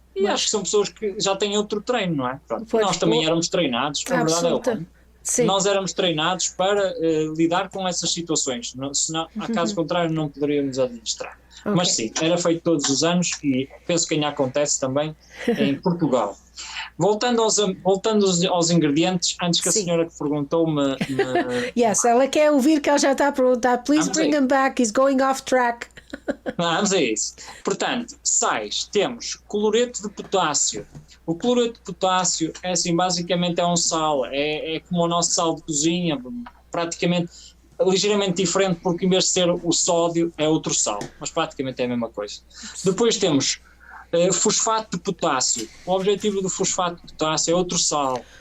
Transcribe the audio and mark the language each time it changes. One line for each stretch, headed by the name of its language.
Portuguese: E acho que são pessoas que já têm outro treino, não é? Nós também éramos treinados, a verdade é nós éramos treinados para lidar com essas situações, senão, a caso contrário, não poderíamos administrar. Okay. Mas sim, era feito todos os anos e penso que ainda acontece também em Portugal. Voltando aos ingredientes, antes que a senhora que perguntou-me... Yes, ela quer ouvir que ela já está a perguntar.
English: Please bring him back, he's going off track.
Portuguese: Vamos a isso. Portanto, sais, temos cloreto de potássio. O cloreto de potássio é assim, basicamente é um sal, é como o nosso sal de cozinha, praticamente ligeiramente diferente, porque em vez de ser o sódio é outro sal, mas praticamente é a mesma coisa. Depois temos fosfato de potássio. O objetivo do fosfato de potássio é outro sal.